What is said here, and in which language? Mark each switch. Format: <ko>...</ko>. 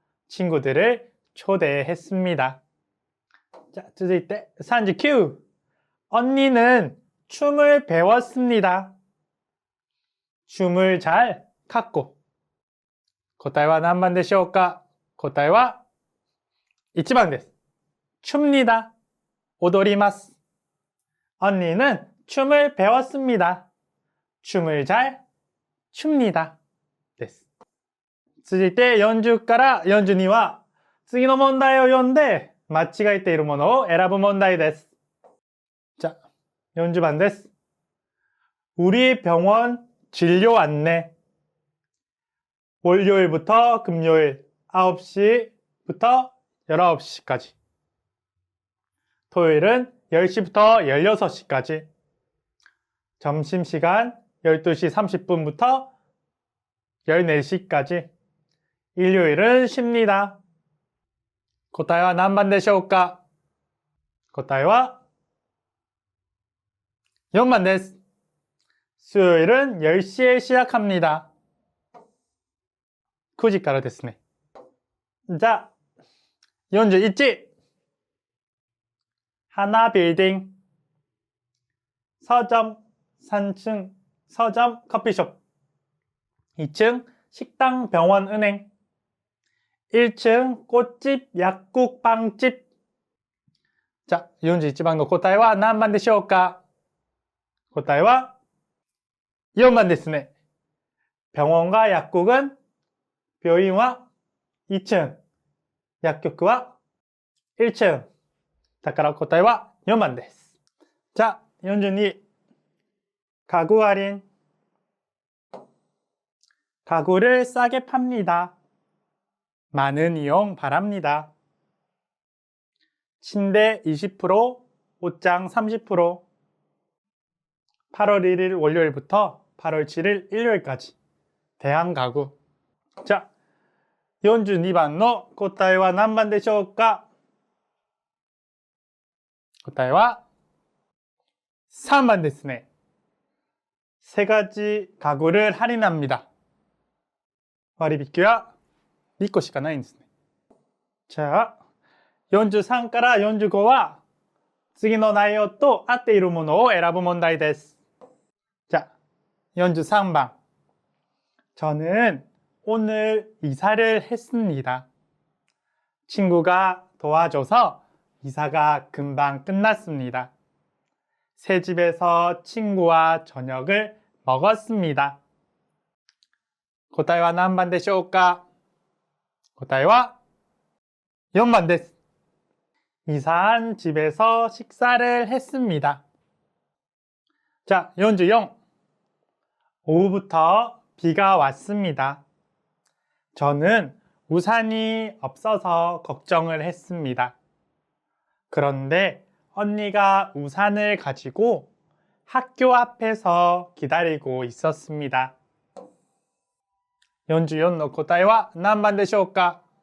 <ko>친구들을 초대했습니다.</ko> <ja>자, 続いて 39.</ja> <ko>언니는 춤을 배웠습니다. 춤을 잘 갖고</ko> <ja>答えは何番でしょうか? 答えは 1번 です.</ja> <ko>춥니다.</ko> <ja>踊ります.</ja> <ko>언니는 춤을 배웠습니다. 춤을 잘 춥니다.</ko> <ja>です。続いて40から42は次の問題を読んで間違えているものを選ぶ問題です。</ja> <ko>자, 40번</ko> <ja>です.</ja> <ko>우리 병원 진료 안내. 월요일부터 금요일 9시부터 19시까지. 토요일은 10시부터 16시까지. 점심시간 12시 30분부터 14시까지. 일요일은 쉽니다.</ko> <ja>答えは何番でしょうか? 答えは 4번 です.</ja> <ko>수요일은 10시에 시작합니다.</ko> <ja>9시からですね.자, 41.</ja> <ko>하나 빌딩. 서점, 3층, 서점, 커피숍. 2층, 식당, 병원, 은행. 1층, 꽃집, 약국, 빵집.</ko> <ja>자, 41番の答えは何番でしょうか? 答えは 4번 ですね.</ja> <ko>병원과 약국은</ko> <ja>病院は</ja> <ko>2층, 약국은 1층.</ko> <ja>だから答えは 4번 です.자, 42.</ja> <ko>가구 할인. 가구를 싸게 팝니다. 많은 이용 바랍니다. 침대 20%, 옷장 30%. 8월 1일 월요일부터 8월 7일 일요일까지. 대한가구.</ko> <ja>자, 42번の答えは何番でしょうか? 答えは 3번 ですね.</ja> <ko>세 가지 가구를 할인합니다.</ko> <ja>割引は2個しかないんですね. 자, 43から45は次の内容と合っているものを選ぶ問題です。</ja> <ko>자, 43번. 저는 오늘 이사를 했습니다. 친구가 도와줘서 이사가 금방 끝났습니다. 새 집에서 친구와 저녁을 먹었습니다.</ko> <ja>答えは何番でしょうか？答えは4番です。</ja> <ko>이사한 집에서 식사를 했습니다. 자, 44. 오후부터 비가 왔습니다. 저는 우산이 없어서 걱정을 했습니다. 그런데 언니가 우산을 가지고 학교 앞에서 기다리고 있었습니다.</ko> <ja>44の答えは何番でしょうか？</ja>